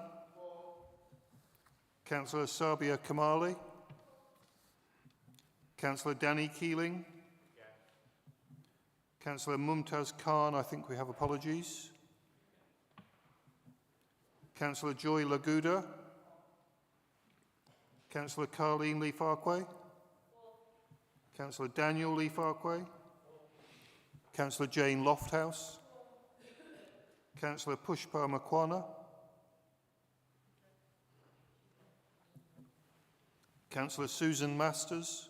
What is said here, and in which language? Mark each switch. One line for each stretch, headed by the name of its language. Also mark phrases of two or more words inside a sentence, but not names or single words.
English: Councillor Sabia Kamali. Councillor Danny Keeling. Councillor Mumtaz Khan, I think we have apologies. Councillor Joy Laguda. Councillor Carleen Lee Farquhar. Councillor Daniel Lee Farquhar. Councillor Jane Lofthouse. Councillor Pushpa Makwana. Councillor Susan Masters.